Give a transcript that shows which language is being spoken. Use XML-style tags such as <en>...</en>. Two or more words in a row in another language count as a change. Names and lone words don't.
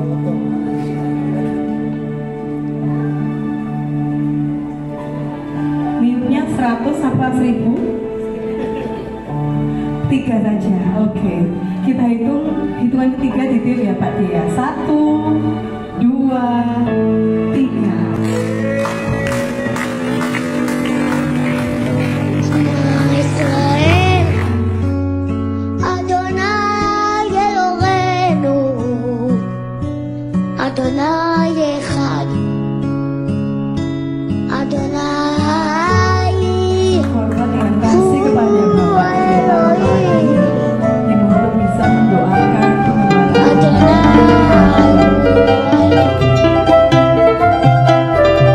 <id>Niupnya 100 apa 1000? 3 saja, oke. Kita hitung, hitungan ketiga ditiup ya Pak Dia. 1, 2, 3.</id> <he>ישראל, אדוני אלוהינו, אדוני אחד, אדוני</he> <id>Hormat dan kasih kepada Bapak kita lagi. Dimohon bisa mendoakan pengembangan אדוני</id>